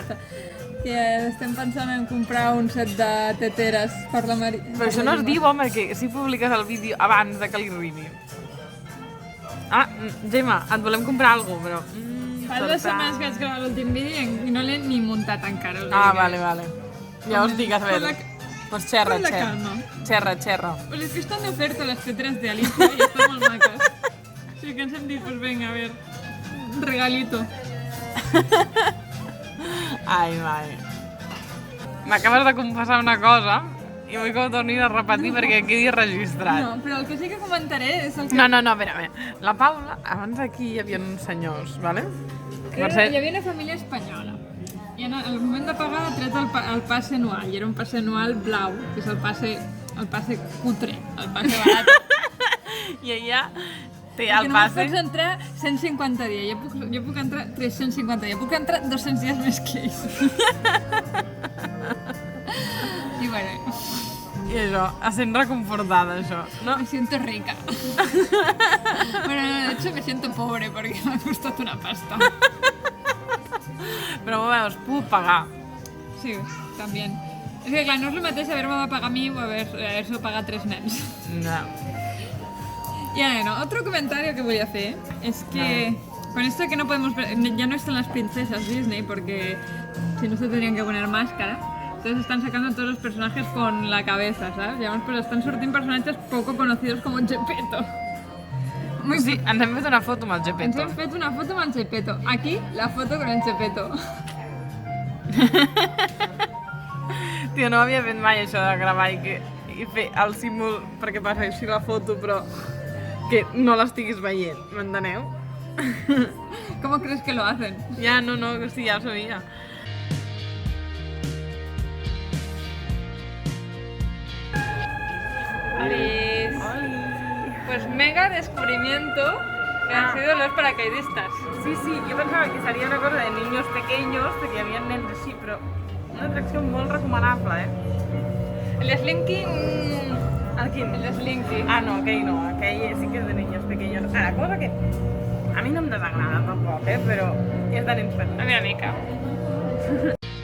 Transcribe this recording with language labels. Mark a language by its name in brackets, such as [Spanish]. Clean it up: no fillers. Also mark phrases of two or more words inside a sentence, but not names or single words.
[Catalan] Que estem pensant en comprar un set de teteres per la Maria. Però això no es diu, home, que si publiques el vídeo abans de que li arribi. Ah, Gemma, et volem comprar alguna cosa, però... Fa 2 setmanes que vaig gravar l'últim vídeo i no l'he ni muntat encara. Ah, vale. Llavors digues, a veure. Pues xerra. [Spanish] Con la calma. [Catalan] Xerra. [Spanish] Pues es que están de oferta las teteras de Alicia y están muy macas. Así que [Catalan] ens hem dit, [Spanish] pues venga, a ver, un regalito. [Catalan] Ai, mai. M'acabes de confessar una cosa i vull que ho tornis a repetir perquè quedi registrat. No, però el que sí que comentaré és el que... No, a veure. La Paula, abans aquí hi havia uns senyors, vale? Hi havia una família espanyola. I en el moment de pagar ha tret el passe anual. I era un passe anual blau, que és el passe cutre, el passe barat. I ella té el passe... Perquè només pots entrar 150 dies. Jo puc entrar 350 dies. Puc entrar 200 dies més que ells. I bueno... I això, a sent reconfortada, això, no? [Spanish] Me siento rica. Bueno, de hecho me siento pobre porque me ha costado una pasta. [Catalan] Però veus, puc pagar. [Spanish] Sí, también. [Catalan] És que clar, no és el mateix haver-me de pagar a mi o haver-se pagat 3 nens. No. [Spanish] Y bueno, otro comentario que voy a hacer es que con esto de que no podemos ver, ya no están las princesas Disney porque si no se tendrían que poner máscara, entonces están sacando a todos los personajes con la cabeza, ¿sabes? [Catalan] Llavors pues estan sortint personatges [Spanish] poco conocidos [Catalan] como Gepetto. Sí, ens hem fet una foto amb el Ens Gepetto. hem fet una foto amb el Gepetto. Aquí, [Spanish] la foto con el Gepetto. [Catalan] Tio, no havia fet mai això de gravar i fer el símbol perquè passi la foto, però que no l'estiguis veient, m'enteneu? [Spanish] ¿Cómo crees que lo hacen? [Catalan] Ja, no, que sí, ja ho sabia. [Spanish] Pues mega descubrimiento que han sido los paracaidistas. [Catalan] Sí, jo pensava que seria una cosa [Spanish] de niños pequeños, [Catalan] perquè hi havia nens així, però una atracció molt recomanable, El Slinky... El quin? El Slinky. Ah, no, aquell sí que és [Spanish] de niños pequeños. [Catalan] Ara, cosa que a mi no em desagrada tampoc, però és de nens petits. A mi una mica.